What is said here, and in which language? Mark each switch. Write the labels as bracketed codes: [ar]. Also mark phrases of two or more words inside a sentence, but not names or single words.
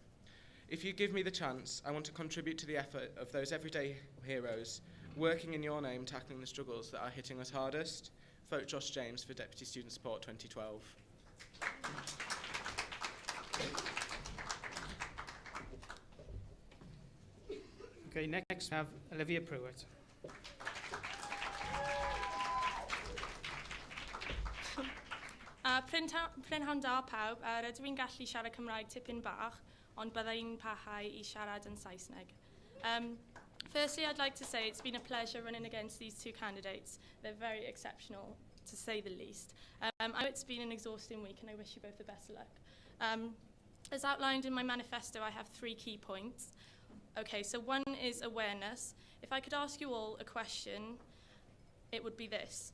[en] If you give me the chance, I want to contribute to the effort of those everyday heroes working in your name, tackling the struggles that are hitting us hardest. Vote Josh James for Deputy Student Support 2012. Okay, next we have Olivia Pruitt. [cy] Prynhawn da pawb, rydw i'n gallu siarad Cymraeg tipyn bach, ond byddai'n parhau I siarad yn Saesneg. [en] Firstly, I'd like to say it's been a pleasure running against these 2 candidates. They're very exceptional to say the least. I know it's been an exhausting week, and I wish you both the best of luck. As outlined in my manifesto, I have 3 key points. Okay, so one is awareness. If I could ask you all a question, it would be this.